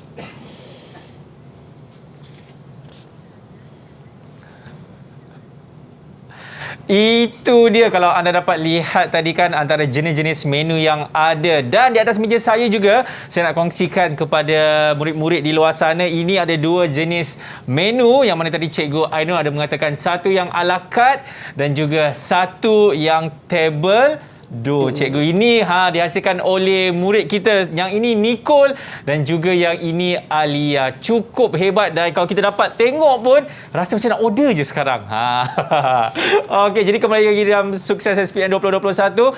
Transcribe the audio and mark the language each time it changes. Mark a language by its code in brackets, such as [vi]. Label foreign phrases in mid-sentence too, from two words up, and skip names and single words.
[ms] Itu dia, kalau anda dapat lihat tadi kan antara jenis-jenis menu yang ada. Dan di atas meja saya juga saya nak kongsikan kepada murid-murid di luar sana, ini ada 2 jenis menu yang mana tadi Cikgu Ainur ada mengatakan satu yang [fr] a la carte [ms] dan juga satu yang table. Cikgu, ini dihasilkan oleh murid kita. Yang ini Nicole dan juga yang ini Alia. Cukup hebat dan kalau kita dapat tengok pun rasa macam nak order je sekarang. Okey, jadi kembali lagi dalam Sukses SPM 2021.